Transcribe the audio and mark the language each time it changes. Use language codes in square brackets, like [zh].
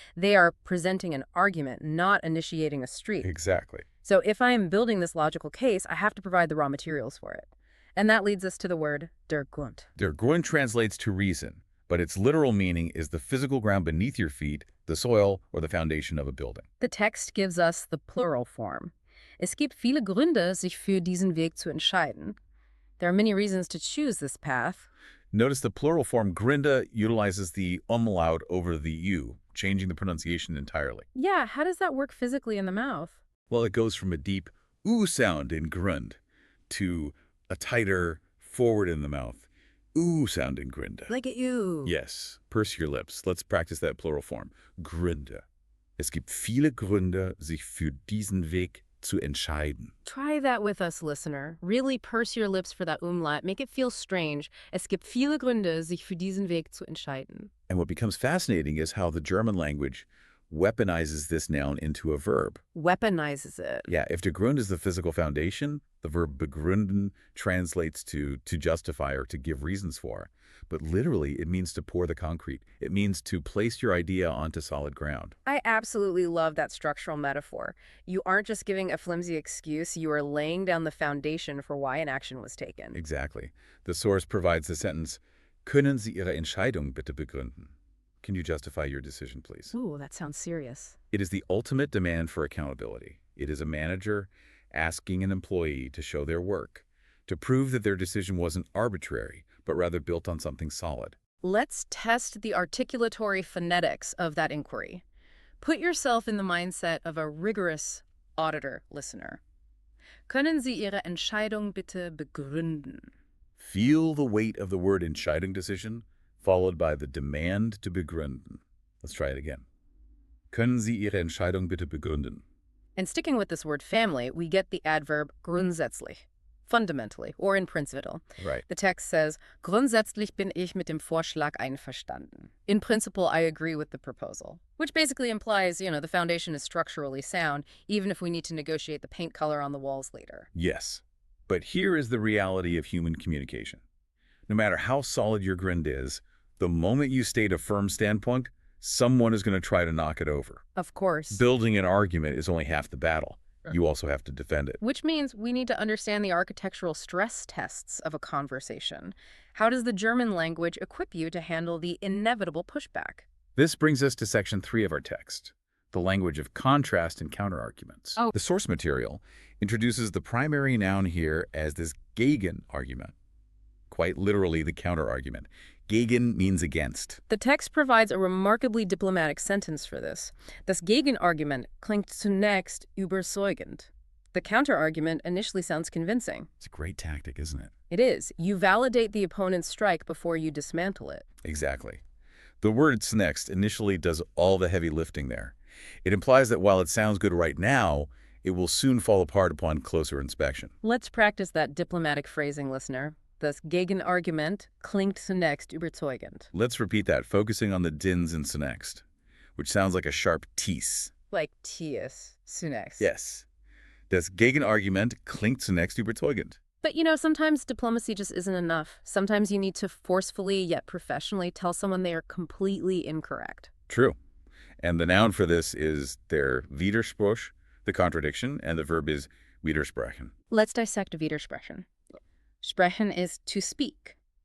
[en] They are presenting an argument, not initiating a streak. Exactly. So if I am building this logical case, I have to provide the raw materials for it. And that leads us to the word der Grund. Der Grund translates to reason, but its literal meaning is the physical ground beneath your feet, the soil, or the foundation of a building. The text gives us the plural form. [de] Es gibt viele Gründe, sich für diesen Weg zu entscheiden. [en] There are many reasons to choose this path. Notice the plural form Gründe utilizes the umlaut over the U, changing the pronunciation entirely. Yeah, how does that work physically in the mouth? Well, it goes from a deep oo sound in Grund to a tighter forward in the mouth. Oo sound in Gründe. Like a ew. Yes, purse your lips. Let's practice that plural form. Gründe. [de] Es gibt viele Gründe, sich für diesen Weg zu entscheiden. [en] Try that with us, listener. Really purse your lips for that umlaut. Make it feel strange. [de] Es gibt viele Gründe, sich für diesen Weg zu entscheiden. [en] And what becomes fascinating is how the German language weaponizes this noun into a verb. Weaponizes it. Yeah, if der Grund is the physical foundation, the verb begründen translates to justify or to give reasons for. But literally, it means to pour the concrete. It means to place your idea onto solid ground. I absolutely love that structural metaphor. You aren't just giving a flimsy excuse, you are laying down the foundation for why an action was taken. Exactly. The source provides the sentence, [de] Können Sie Ihre Entscheidung bitte begründen? [en] Can you justify your decision, please? Ooh, that sounds serious. It is the ultimate demand for accountability. It is a manager asking an employee to show their work, to prove that their decision wasn't arbitrary, but rather built on something solid. Let's test the articulatory phonetics of that inquiry. Put yourself in the mindset of a rigorous auditor listener. [de] Können Sie Ihre Entscheidung bitte begründen? [en] Feel the weight of the word Entscheidung decision, followed by the demand to begründen. Let's try it again. [de] Können Sie Ihre Entscheidung bitte begründen? [en] And sticking with this word family, we get the adverb grundsätzlich, fundamentally, or in principle. Right. The text says, [de] Grundsätzlich bin ich mit dem Vorschlag einverstanden. [en] In principle, I agree with the proposal. Which basically implies, the foundation is structurally sound, even if we need to negotiate the paint color on the walls later. Yes. But here is the reality of human communication. No matter how solid your Grund is, the moment you state a firm standpoint, someone is going to try to knock it over. Of course. Building an argument is only half the battle. You also have to defend it. Which means we need to understand the architectural stress tests of a conversation. How does the German language equip you to handle the inevitable pushback? This brings us to section 3 of our text, the language of contrast and counterarguments. Oh. The source material introduces the primary noun here as this gegen argument, quite literally the counterargument. Gegen means against. The text provides a remarkably diplomatic sentence for this. [de] Das Gegenargument klingt zunächst überzeugend. [en] The counterargument initially sounds convincing. It's a great tactic, isn't it? It is. You validate the opponent's strike before you dismantle it. Exactly. The word zunächst initially does all the heavy lifting there. It implies that while it sounds good right now, it will soon fall apart upon closer inspection. Let's practice that diplomatic phrasing, listener. [de] Das Gegenargument klingt zunächst überzeugend. [en] Let's repeat that, focusing on the dins in zunächst, which sounds like a sharp tease. Like Tias, zunächst. Yes. [de] Das Gegenargument klingt zunächst überzeugend. [en] But sometimes diplomacy just isn't enough. Sometimes you need to forcefully yet professionally tell someone they are completely incorrect. True. And the noun for this is der Widerspruch, the contradiction, and the verb is widersprechen. Let's dissect Widersprechen. Sprechen is to speak.